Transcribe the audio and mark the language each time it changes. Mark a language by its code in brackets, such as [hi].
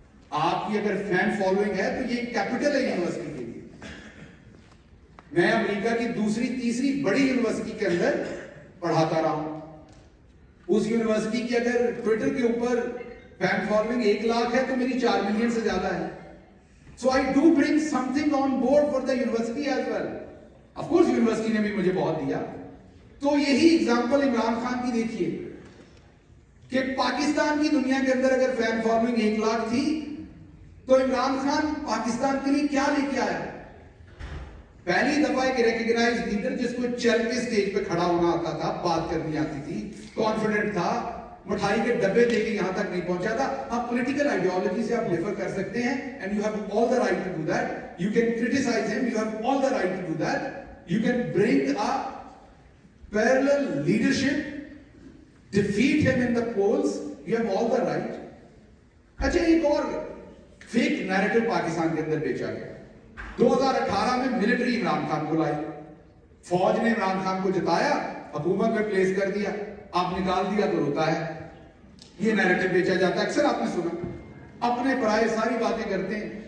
[ur] آپ کی اگر فین فالوئنگ ہے تو یہ کیپٹل ہے یونیورسٹی کے لیے. میں امریکہ کی دوسری تیسری بڑی یونیورسٹی کے اندر پڑھاتا رہا ہوں. اس یونیورسٹی کی اگر ٹویٹر کے اوپر فین فالوئنگ 1 لاکھ ہے تو میری 4 ملین سے زیادہ ہے. [en] So I do bring something on board for the university as well. [ur] Of course university نے بھی مجھے بہت دیا. تو یہی اگزامپل عمران خان کی دیکھیے کہ پاکستان کی دنیا کے اندر اگر فین فالوئنگ 1 لاکھ تھی تو عمران خان پاکستان کے لیے کیا لے کے آیا. پہلی دفعہ ایک ریکگنائز لیڈر جس کو چل کے سٹیج پہ کھڑا ہونا آتا تھا, بات کرنی آتی تھی, کانفیڈنٹ تھا, مٹھائی کے ڈبے دے کے یہاں تک نہیں پہنچا تھا. آپ پولیٹیکل آئیڈیالوجی سے آپ ڈیفر کر سکتے ہیں, [en] And you have all the right to do that. You can criticize him, you have all the right to do that. You can bring a parallel leadership, defeat him in the polls, you have all the right. [ur] اچھا ایک اور fake narrative Pakistan کے اندر بیچا گیا. 2018 میں military Imran Khan کو لائی, فوج نے عمران خان کو جتایا, حکومت میں پلیس کر دیا, آپ نکال دیا تو روتا ہے. یہ نیریٹو بیچا جاتا ہے, اکثر آپ نے سنا, اپنے پرائے ساری باتیں کرتے ہیں.